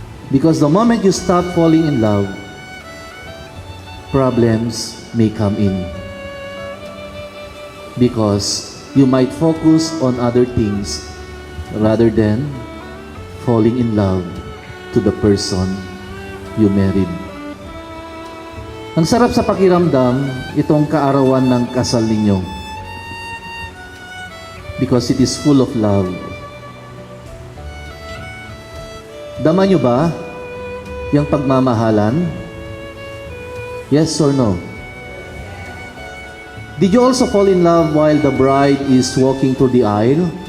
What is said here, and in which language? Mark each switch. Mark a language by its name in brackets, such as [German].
[English] Because the moment you stop falling in love, problems may come in. Because you might focus on other things rather than falling in love to the person you married. [Filipino] Ang sarap sa pakiramdam itong kaarawan ng kasal ninyo. [English] Because it is full of love. [Filipino] Dama nyo ba yung pagmamahalan? [English] Yes or no? Did you also fall in love while the bride is walking through the aisle?